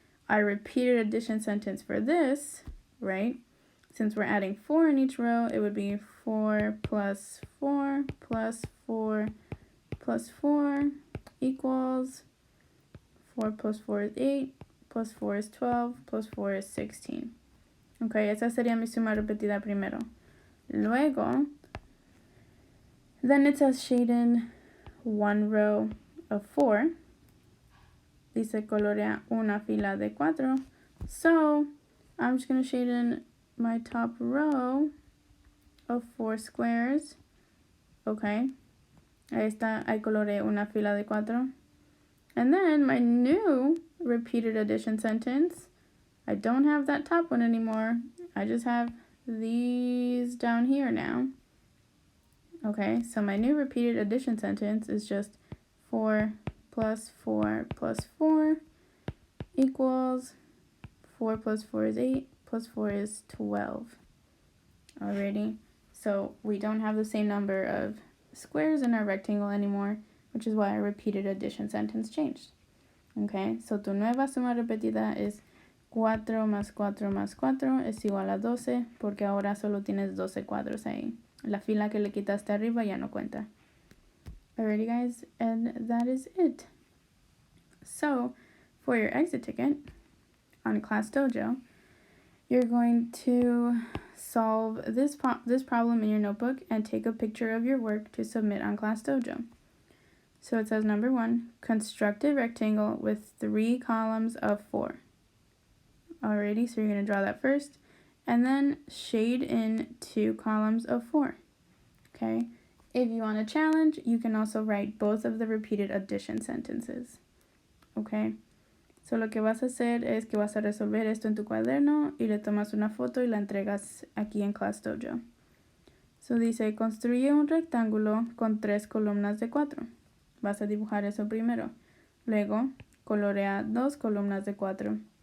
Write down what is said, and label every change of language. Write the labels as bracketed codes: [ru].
[en] Our repeated addition sentence for this, right? Since we're adding 4 in each row, it would be 4 plus 4 plus 4 plus 4 equals 4 plus 4 is 8, plus 4 is 12, plus 4 is 16. [es] Okay, esa sería mi suma repetida primero. [en] Luego, then it says shade in one row of 4. [es] Dice colorea una fila de 4. [en] So, I'm just going to shade in my top row of 4 squares. Okay. [es] Ahí está, ahí coloreé una fila de 4. [en] And then my new repeated addition sentence, I don't have that top one anymore. I just have these down here now. Okay, so my new repeated addition sentence is just 4 plus 4 plus 4 equals 4 plus 4 is 8, plus 4 is 12. Alrighty, so we don't have the same number of squares in our rectangle anymore, which is why our repeated addition sentence changed. [es] Okay, so tu nueva suma repetida es 4 más 4 más 4 es igual a 12, porque ahora solo tienes 12 cuadros ahí. La fila que le quitaste arriba ya no cuenta. [en] Alrighty guys, and that is it. So, for your exit ticket on Class Dojo, you're going to solve this problem in your notebook and take a picture of your work to submit on Class Dojo. So it says number 1, construct a rectangle with 3 columns of 4. Alrighty, so you're going to draw that first, and then shade in 2 columns of 4. Okay, if you want a challenge, you can also write both of the repeated addition sentences. [es] Okay, so lo que vas a hacer es que vas a resolver esto en tu cuaderno y le tomas una foto y la entregas aquí en Class Dojo. So dice, construye un rectángulo con 3 columnas de 4. Vas a dibujar eso primero. Luego, colorea 2 columnas de 4.